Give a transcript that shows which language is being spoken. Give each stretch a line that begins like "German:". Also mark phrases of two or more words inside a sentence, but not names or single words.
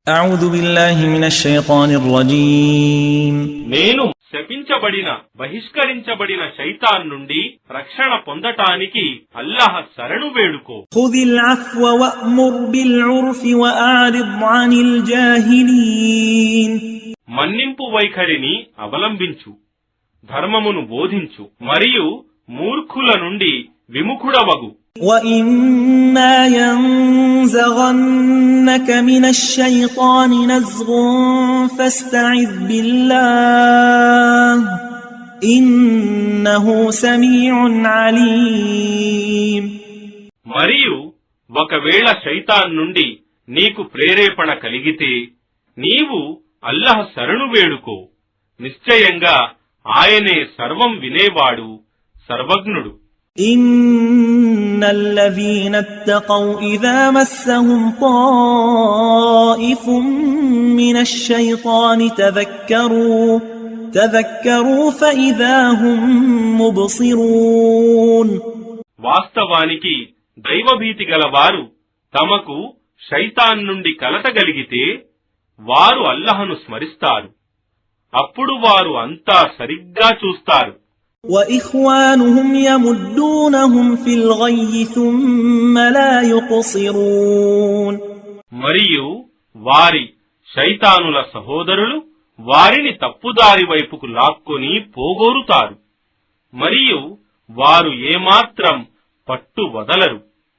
Arabic: أعوذ بالله من الشيطان الرجيم
Telugu: నేను శపించబడిన బహిష్కరించబడిన శైతాన్ నుండి రక్షణ పొందటానికి అల్లాహ్ శరణు వేడుకో.
Arabic: خذ العفو وأمر بالعرف وأعرض عن الجاهلين
Telugu: మన్నింపు వైఖరిని అవలంబించు, ధర్మమును బోధించు, మరియు మూర్ఖుల నుండి విముఖుడవగు.
Arabic: وَإِمَّا يَنزَغَنَّكَ مِنَ الشَّيْطَانِ نَزْغٌ فَاسْتَعِذْ بِاللَّهِ إِنَّهُ سَمِيعٌ عَلِيمٌ.
Telugu: మరియు ఒకవేళ శైతాన్ నుండి నీకు ప్రేరేపణ కలిగితే నీవు అల్లాహ్ శరణు వేడుకో. నిశ్చయంగా ఆయనే సర్వం వినేవాడు, సర్వజ్ఞుడు.
Arabic: إِنَّ الَّذِينَ اتَّقَوْا إِذَا مَسَّهُمْ طَائِفٌ مِّنَ الشَّيْطَانِ تَذَكَّرُوا فَإِذَا هُمْ مُبْصِرُونَ.
Telugu: వాస్తవానికి దైవభీతి గలవారు తమకు శైతాన్ నుండి కలతగలిగితే వారు అల్లాహ్ను స్మరిస్తారు, అప్పుడు వారు అంతా సరిగ్గా చూస్తారు.
Arabic: وَإِخْوَانُهُمْ يَمُدُّونَهُمْ فِي الْغَيِّ ثُمَّ لَا يُقْصِرُونَ.
Telugu: మరియు వారి శైతానుల సహోదరులు వారిని తప్పుదారి వైపుకు లాక్కొని పోగోరుతారు, మరియు వారు ఏమాత్రం పట్టు వదలరు.